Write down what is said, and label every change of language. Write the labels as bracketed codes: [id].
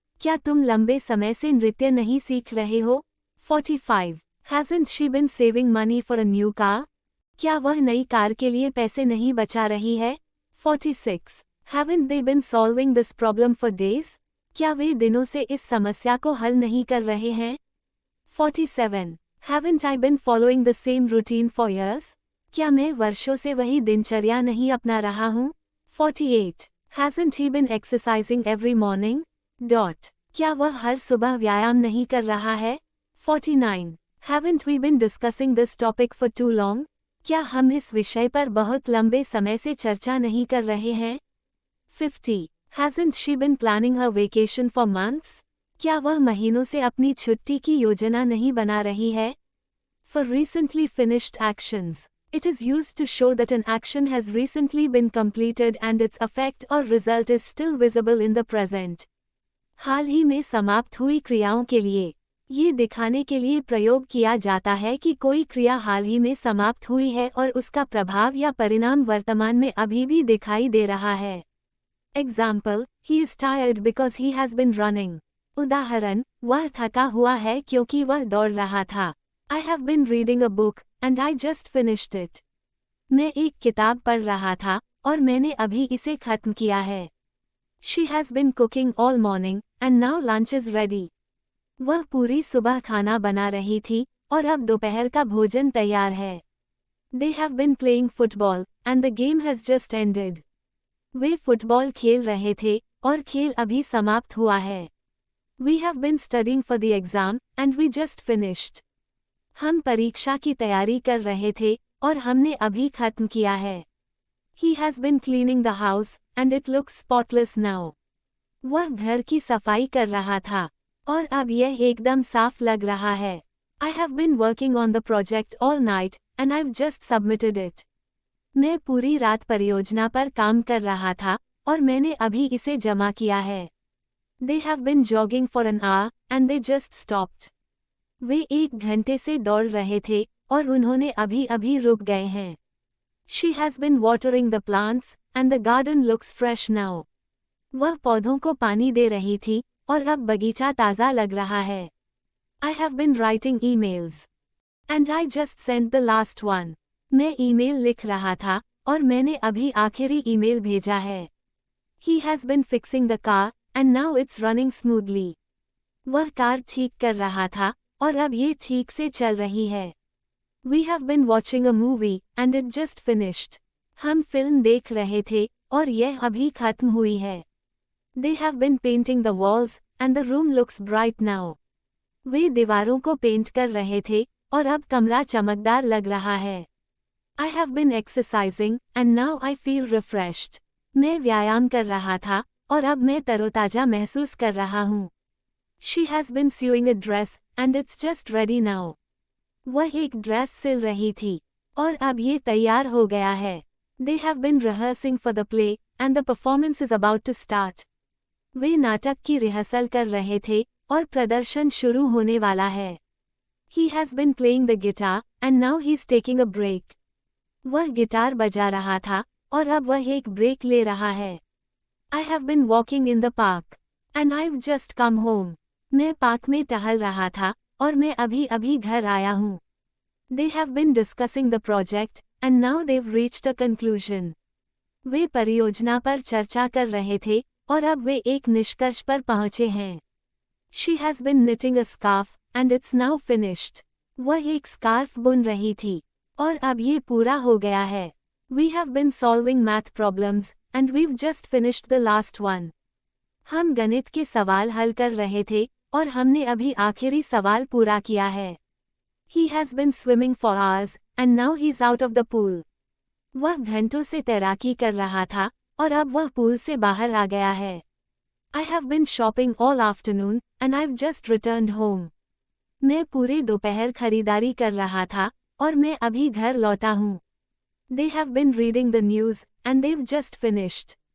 [hi] क्या तुम लंबे समय से नृत्य नहीं सीख रहे हो? [en] 45. Hasn't she been saving money for a new car? [hi] क्या वह नई कार के लिए पैसे नहीं बचा रही है? [en] 46. Haven't they been solving this problem for days? [hi] क्या वे दिनों से इस समस्या को हल नहीं कर रहे हैं? [en] 47. Haven't I been following the same routine for years? [hi] क्या मैं वर्षों से वही दिनचर्या नहीं अपना रहा हूँ? [en] 48. Hasn't he been exercising every morning? [hi] क्या वह हर सुबह व्यायाम नहीं कर रहा है? [en] 49. Haven't we been discussing this topic for too long? [hi] क्या हम इस विषय पर बहुत लंबे समय से चर्चा नहीं कर रहे हैं? [en] 50. Hasn't she been planning her vacation for months? [hi] क्या वह महीनों से अपनी छुट्टी की योजना नहीं बना रही है? [en] For recently finished actions, it is used to show that an action has recently been completed and its effect or result is still visible in the present. [hi] हाल ही में समाप्त हुई क्रियाओं के लिए ये दिखाने के लिए प्रयोग किया जाता है कि कोई क्रिया हाल ही में समाप्त हुई है और उसका प्रभाव या परिणाम वर्तमान में अभी भी दिखाई दे रहा है. [en] Example, he is tired because he has been running. [hi] उदाहरण, वह थका हुआ है क्योंकि वह दौड़ रहा था. [en] I have been reading a book, and I just finished it. [hi] मैं एक किताब पढ़ रहा था, और मैंने अभी इसे खत्म किया है. [en] She has been cooking all morning, and now lunch is ready. [hi] वह पूरी सुबह खाना बना रही थी, और अब दोपहर का भोजन तैयार है. [en] They have been playing football, and the game has just ended. [hi] Way football खेल रहे थे, और खेल अभी समाप्त हुआ है. [en] We have been studying for the exam, and we just finished. [hi] हम परीक्षा की तैयारी कर रहे थे, और हमने अभी खत्म किया है. [en] He has been cleaning the house, and it looks spotless now. [hi] वह घर की सफाई कर रहा था, और अब यह एकदम साफ लग रहा है. [en] I have been working on the project all night, and I've just submitted it. [hi] मैं पूरी रात परियोजना पर काम कर रहा था, और मैंने अभी इसे जमा किया है. [en] They have been jogging for an hour, and they just stopped. [hi] वे 1 घंटे से दौड़ रहे थे, और उन्होंने अभी रुक गए हैं. [en] She has been watering the plants, and the garden looks fresh now. [hi] वह पौधों को पानी दे रही थी, और अब बगीचा ताज़ा लग रहा है. [en] I have been writing emails. And I just sent the last one. [hi] मैं ईमेल लिख रहा था, और मैंने अभी आखिरी ईमेल भेजा है. [en] He has been fixing the car, and now it's running smoothly. [hi] वह कार ठीक कर रहा था, और अब ये ठीक से चल रही है. [en] We have been watching a movie, and it just finished. [hi] हम फिल्म देख रहे थे, और यह अभी खत्म हुई है. [en] They have been painting the walls, and the room looks bright now. [hi] वे दीवारों को पेंट कर रहे थे, और अब कमरा चमकदार लग रहा है. [en] I have been exercising, and now I feel refreshed. [hi] मैं व्यायाम कर रहा था, और अब मैं तरोताजा महसूस कर रहा हूँ. [en] She has been sewing a dress, and it's just ready now. [hi] वह एक ड्रेस सिल रही थी, और अब ये तैयार हो गया है. [en] They have been rehearsing for the play, and the performance is about to start. [hi] वे नाटक की रिहर्सल कर रहे थे, और प्रदर्शन शुरू होने वाला है. [en] He has been playing the guitar, and now he's taking a break. [hi] वह गिटार बजा रहा था, और अब वह एक ब्रेक ले रहा है. [en] I have been walking in the park, and I've just come home. [hi] मैं पार्क में टहल रहा था, और मैं अभी घर आया हूँ. [en] They have been discussing the project, and now they've reached a conclusion. [hi] वे परियोजना पर चर्चा कर रहे थे, और अब वे एक निष्कर्ष पर पहुंचे हैं। [en] She has been knitting a scarf, and it's now finished. [hi] वह एक स्कार्फ बुन रही थी, और अब ये पूरा हो गया है। [en] We have been solving math problems, and we've just finished the last one. [hi] हम गणित के सवाल हल कर रहे थे, और हमने अभी आखिरी सवाल पूरा किया है। [en] He has been swimming for hours, and now he's out of the pool. [hi] वह घंटों से तैराकी कर रहा था, और अब वह पूल से बाहर आ गया है। [en] I have been shopping all afternoon, and I've just returned home. [hi] मैं पूरे दोपहर खरीदारी कर रहा था, और मैं अभी घर लौटा हूँ। [en] They have been reading the news, and they've just finished.